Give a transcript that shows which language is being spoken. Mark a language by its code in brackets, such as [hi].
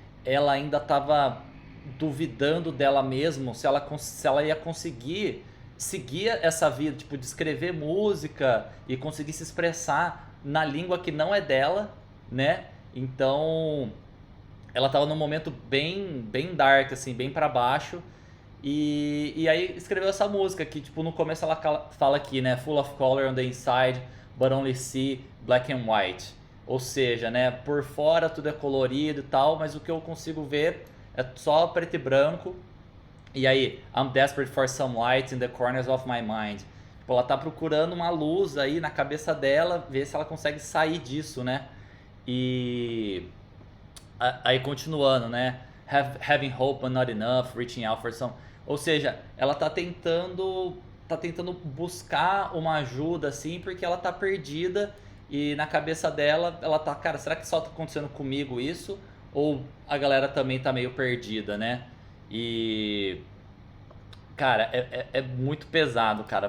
[pt] Ela ainda tava duvidando dela mesmo, se ela ia conseguir seguir essa vida, tipo, de escrever música e conseguir se expressar na língua que não é dela, né? Então, ela tava num momento bem dark, assim, bem pra baixo. E aí escreveu essa música que, tipo, no começo ela fala aqui, né? [en] Full of color on the inside, but only see black and white. [pt] Ou seja, né? Por fora tudo é colorido e tal, mas o que eu consigo ver é só preto e branco. [en] E aí, I'm desperate for some light in the corners of my mind. [pt] Tipo, ela tá procurando uma luz aí na cabeça dela, ver se ela consegue sair disso, né? E aí continuando, né? [en] Having hope but not enough, reaching out for some. [pt] Ou seja, ela tá tentando buscar uma ajuda assim, porque ela tá perdida e na cabeça dela, ela tá, cara, será que só tá acontecendo comigo isso? Ou a galera também tá meio perdida, né? E cara, é muito pesado, cara.